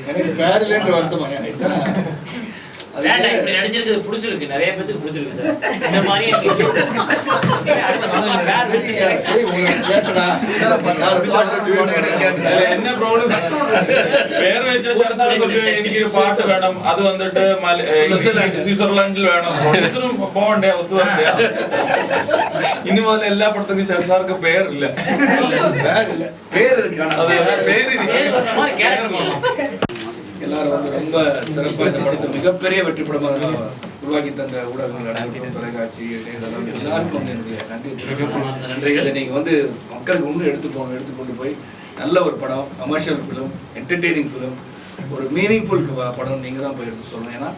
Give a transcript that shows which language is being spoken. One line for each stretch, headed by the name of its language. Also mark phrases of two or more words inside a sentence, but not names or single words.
Tamil: எனக்கு பேர் இல்லைன்ற வருத்தமா நடிச்சிருக்கு பிடிச்சிருக்கு, நிறைய பேருக்கு பிடிச்சிருக்கு சார். இந்த மாதிரி என்ன ப்ராப்ளம் பேர் வச்ச
Malayalam: എനിക്കൊരു പാട്ട് വേണം, അത് വന്നിട്ട് സ്വിറ്റ്സർലൻഡിൽ വേണം, പോകണ്ടേ ഒത്തു വരണ്ടേ. ഇനി മുതൽ എല്ലാ പടത്തും ഷെർസാർക്ക് പേരില്ല,
Tamil: எல்லாரும் வந்து ரொம்ப சிறப்பாக இந்த படத்தை மிகப்பெரிய வெற்றி படமாக உருவாக்கி தந்த ஊடகங்கள், தொலைக்காட்சி, இணையதளம் எல்லாருக்கும் வந்து என்னுடைய நன்றி. இதை நீங்கள் வந்து மக்களுக்கு இன்னும் எடுத்துக்கொண்டு போய் நல்ல ஒரு படம்,
English: commercial film, entertaining film,
Tamil: ஒரு மீனிங்ஃபுல் படம் நீங்கள் தான் போய் எடுத்து சொல்லணும்.